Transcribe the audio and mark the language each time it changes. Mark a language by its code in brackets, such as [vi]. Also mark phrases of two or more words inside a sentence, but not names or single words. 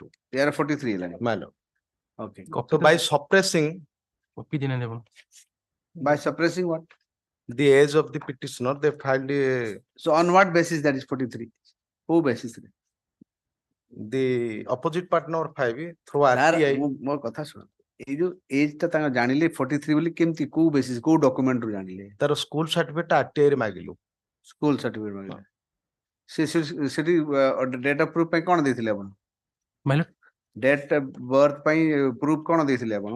[en] they are 43 like My lord. okay So by suppressing by suppressing what the age of the petitioner, they filed so on what basis that is 43 who basis the opposite party number 5 through Sir, RTI. [or] ମୋ କଥା ଶୁଣ ଏଇ ଯୋଉ ଏଜ ଟା ତାଙ୍କ ଜାଣିଲେ 43 ବୋଲି କେମିତି କୋଉ ବେସିସ୍ କୋଉ ଡକ୍ୟୁମେଣ୍ଟ ରୁ ଜାଣିଲେ ତାର [en] school certificate [or] ଆରଟିଆଇ ରେ ମାଗିଲୁ [en] school certificate [or] ମାଗିଲେ ସେଠି [en] date of proof [or] ପାଇଁ କଣ ଦେଇଥିଲେ ଆପଣ ମାଇଲର [en] date birth [or] ପାଇଁ ପ୍ରୁଫ କଣ ଦେଇଥିଲେ ଆପଣ